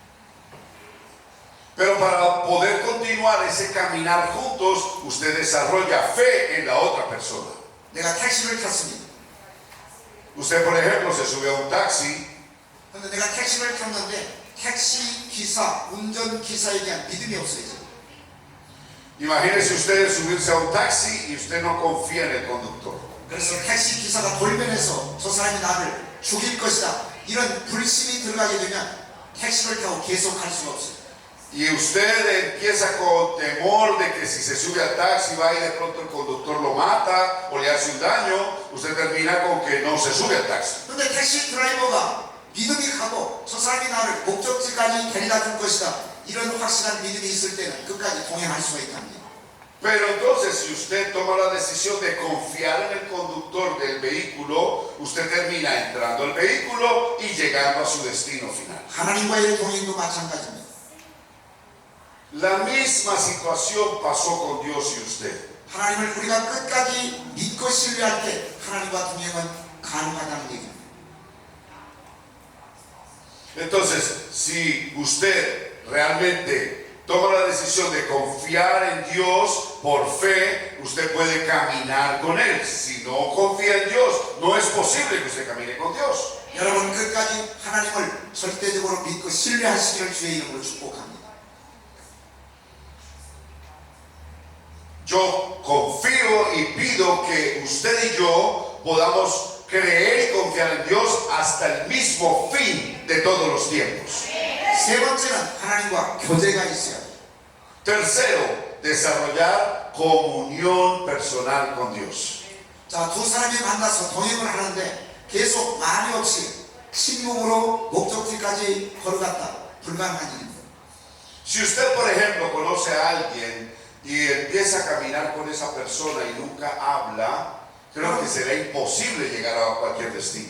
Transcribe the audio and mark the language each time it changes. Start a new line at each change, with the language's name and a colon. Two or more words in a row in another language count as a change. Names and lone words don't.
Spanish: Pero para poder continuar ese caminar juntos, usted desarrolla fe en la otra persona.
Korean: 내가 택시를 탔습니다.
Spanish: Usted, por ejemplo, se sube a un taxi.
Korean: 근데 내가 택시를 탔는데 택시 기사, 운전기사에 대한 믿음이 없어요.
Spanish: Imagínese usted subirse a un taxi y usted no confía en el conductor.
Korean: 그래서 택시 기사가 돌변해서 저 사람이 나를 죽일 것이다. 이런 불신이 들어가게 되면 택시를 타고 계속 갈 수가 없어요.
Spanish: Y usted empieza con temor de que si se sube al taxi va y de pronto el conductor lo mata o le hace un daño, usted termina con que no se sube al taxi.
Korean: 근데 택시 드라이버가 믿음이 가고 저 사람이 나를 목적지까지 데려다 줄 것이다. 이런 확실한 믿음이 있을 때는 끝까지 동행할 수가 있답니다.
Spanish: Pero entonces, si usted toma la decisión de confiar en el conductor del vehículo, usted termina entrando al vehículo y llegando a su destino final.
Korean: 하나님과의 동행도 마찬가지입니다.
Spanish: La misma situación pasó con Dios y usted.
Korean: 하나님을 우리가 끝까지 믿고 신뢰할 때 하나님과 동행은 가능하다는 얘기입니다.
Spanish: Entonces, si usted realmente toma la decisión de confiar en Dios por fe, usted puede caminar con Él. Si no confía en Dios, no es posible que usted camine con Dios.
Korean: 여러분 끝까지 하나님을 절대적으로 믿고 신뢰하시기를 주의 이름으로 축복합니다.
Spanish: Yo confío y pido que usted y yo podamos creer y confiar en Dios hasta el mismo fin de todos los tiempos.
Korean: 세 번째는 하나님과 교제가 있어야 돼요.
Spanish: Tercero, desarrollar comunión personal con Dios.
Korean: 자, 두 사람이 만나서 동행을 하는데 계속 말이 없이 침묵으로 목적지까지 걸어갔다. 불가능한 일입니다.
Spanish: Si usted, por ejemplo, conoce a alguien y empieza a caminar con esa persona y nunca habla, creo que será imposible llegar a cualquier destino.